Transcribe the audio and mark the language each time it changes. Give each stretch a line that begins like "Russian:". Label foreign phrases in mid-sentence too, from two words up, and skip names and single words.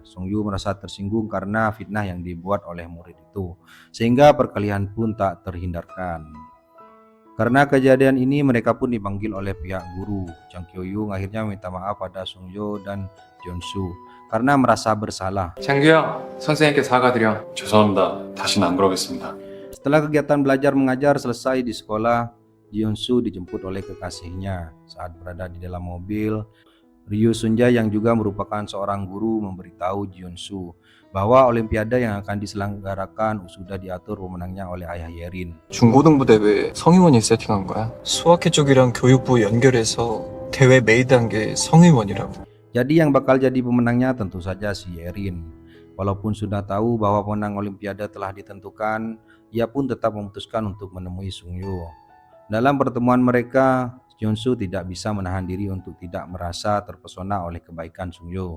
Indonesian: Sungyu merasa tersinggung karena fitnah yang dibuat oleh murid itu, sehingga perkelahian pun tak terhindarkan. Karena kejadian ini mereka pun dipanggil oleh pihak guru. Jang Kyo-yung akhirnya meminta maaf pada Sungyo dan Jeonsu karena merasa bersalah.
Korean: 장규야, 선생님께 사과드려. 죄송합니다. 다시는 안 그러겠습니다.
Indonesian: Setelah kegiatan belajar mengajar selesai di sekolah, Jeonsu dijemput oleh kekasihnya. Saat berada di dalam mobil, Ryu Sunja yang juga merupakan seorang guru memberitahu Jeonsu bahwa olimpiade yang akan diselenggarakan sudah diatur pemenangnya oleh ayah Yerin.
Korean: 중고등부 대회 성의원이 세팅한 거야. 수학회 쪽이랑 교육부 연결해서 대회 메인 단계 성의원이라고.
Indonesian: Jadi yang bakal jadi pemenangnya tentu saja si Yerin. Walaupun sudah tahu bahwa pemenang olimpiade telah ditentukan, ia pun tetap memutuskan untuk menemui Sungyo. Dalam pertemuan mereka, Jeonsu tidak bisa menahan diri untuk tidak merasa terpesona oleh kebaikan Sungyo.